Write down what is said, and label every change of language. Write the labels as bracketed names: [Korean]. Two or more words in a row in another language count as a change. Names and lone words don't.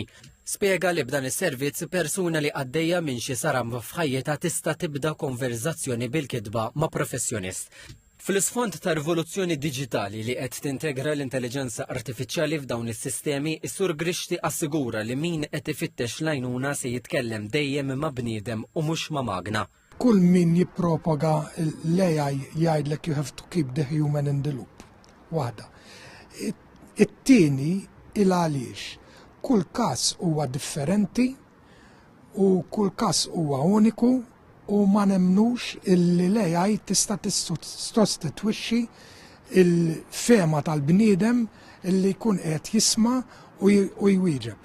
[Maltese] Spjega li b'dan is-servizz persuna li għaddejja minn xi saram f'ħajjitha tista' tibda konverzazzjoni bil-kitba ma' professjonist. Fl-isfond ta' rivoluzzjoni diġitali li qed tintegra l-intelligenza artifiċjali f'dawn is-sistemi, is-Sur Grixti assigura li min qed ifittex l-għajnuna se jitkellem dejjem ma' bniedem u mhux ma' magna. Kull min jippropaga l-AI jgħidlek [English] you have to keep the human in the loop. [Maltese] Waħda. It-tieni il-għaliex. Kull każ huwa differenti u kull każ huwa uniku u ma nemnux illi l-AI tista' tistostitwixxi il-fema tal-bniedem illi jkun qed jisma' u jwieġeb.